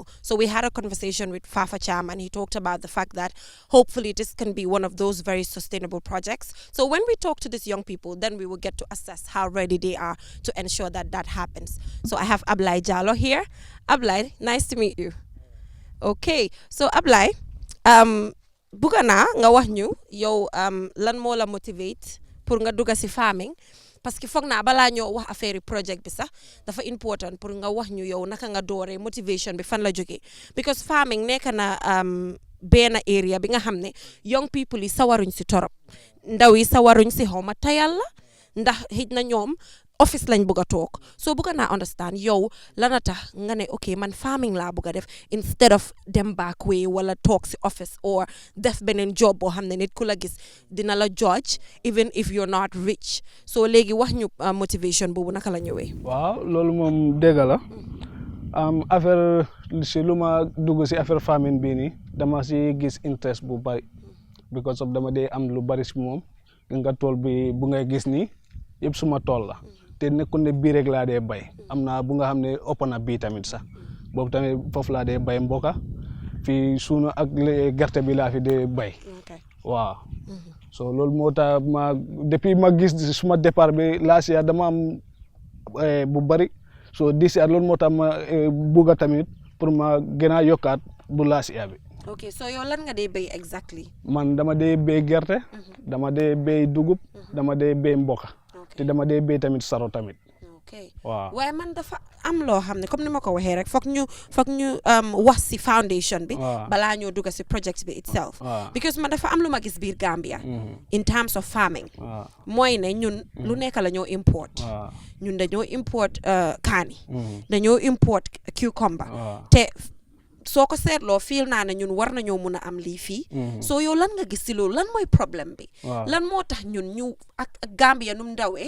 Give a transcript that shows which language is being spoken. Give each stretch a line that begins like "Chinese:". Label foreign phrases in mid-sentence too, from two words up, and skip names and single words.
English: So we had a conversation with Fafa Cham and he talked about the fact that hopefully this can be one of those very sustainable projects. So when we talk to these young people, then we will get to assess how ready they are to ensure that that happens. So I have Ablai Jallo here. Ablai, nice to meet you. Okay, so
Wolof: Ablai, buga naa nga wax ñu yow lan moo la motivate pour nga dugga si farming
French: parce que
Wolof: foog naa balaa ñoo wax affaire project bi sax dafa important pour nga wax ñu yow naka nga dooree motivation bi fan la jógee because farming nekk na benn area bi nga xam ne
English: young people
Wolof: yi sawaruñ si torop ndaw yi sawaruñ si xaw ma tayal la ndax xëj na ñoom office lañ bëgg a toog so bëgg naa understand yow lana tax nga ne ok man farming laa bëgg a def instead of dem
English: back way
Wolof: wala toog si office or def beneen job boo xam ne nit ku la gis dina la judge
English: even if you're not rich
Wolof: so léegi wax ñu motivation boobu naka la ñëwee. waaw loolu moom dégg la affaire si lu ma dugg si affaire farming bii nii dama si gis interest bu bari
English: because of
Wolof: dama dee am lu bari si moom nga tool bi bu ngay gis nii yëpp suma tool la. te nekkul ne bii rek laa dee bay am naa bu nga xam ne ëpp na bii tamit sax boobu tamit foofu laa dee bay mboka fii suuna ak gerte bi laa fi dee bay waaw so loolu moo tax ma depuis ma gis suma départ bi
English: last year
Wolof: dama am bu bari so
English: this year
Wolof: loolu moo tax ma bugga tamit pour ma gën a yokkaat bu
English: last year
Wolof: bi.
English: ok so
Wolof: yow lan nga dee bay exactly. man dama dee bay gerte dama dee bay dugub dama dee bay mboka te dama dee bay tamit saro tamit. ok waaw waaye man dafa am loo xam ne comme ni ma ko waxee rek foog ñu wax si foundation bi. balaa ñoo dugg si project bi itself. because man dafa am lu ma gis biir Gambia.
English: in terms of farming.
Wolof: mooy ne ñun lu nekk la ñoo import. ñun dañoo import kaani. dañoo import cucumber. te soo ko seetloo fiil naa ne ñun war nañoo mun a am lii fii. soo yow lan nga gis si loolu lan mooy problème bi. lan moo tax ñun ñu ak Gambia nu mu ndawee.